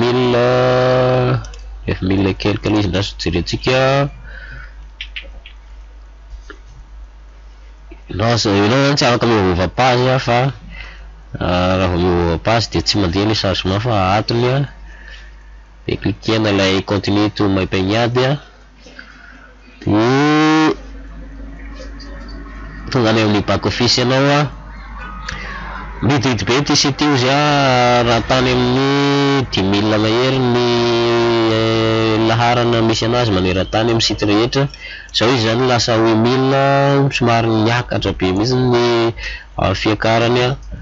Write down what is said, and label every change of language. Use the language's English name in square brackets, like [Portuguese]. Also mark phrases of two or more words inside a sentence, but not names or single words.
[Malagasy] 9000 quelque izy ndaso jeretsika non tsy afaka miova page fa raha miova page de tsy mandeha ny chargement fa atony de cliquena ilay [English] continue to [Malagasy] mampaignady de tonga any amin'ny [English] back office [Malagasy] ianao mididy ty site io zay raha tany amin'ny 10 000 mahery ny laharana misy anazy maneran-tany amin'ny site rehetra zao izy zany lasa 8000 somary miakatra be mihitsy ny fiakarany